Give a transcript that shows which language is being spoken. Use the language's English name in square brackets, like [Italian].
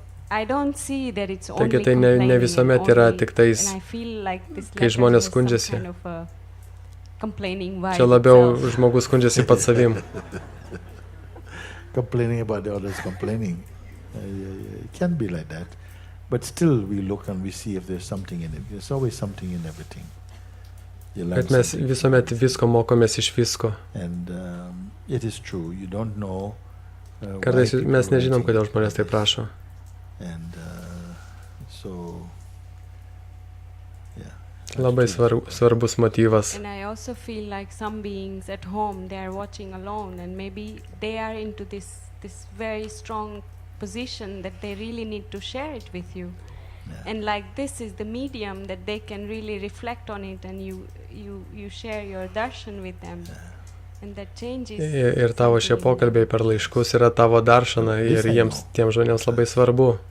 [Lithuanian] Taigi tai ne visuomet yra tik tais, kai žmonės skundžiasi. Čia labiau žmogus skundžiasi pats savim. [English] Complaining about the others complaining. It can be like that. But still we look and we see if there's something in it. There's always something in everything. [Lithuanian] Bet mes visuomet visko mokomės iš visko. [English] And it is true. You don't know [Lithuanian] Kartais mes nežinom, kodėl žmonės tai prašo. [English] And so [Lithuanian] Labai svarbus motyvas. [English] And I also feel like some beings at home, they are watching alone and maybe they are into this very strong position that they really need to share it with you. And like this is the medium that they can really reflect on it and you share your darshan with them. And that changes. [Lithuanian] Ir tavo šie pokalbiai per laiškus yra tavo daršana ir tiems žmonėms labai svarbu.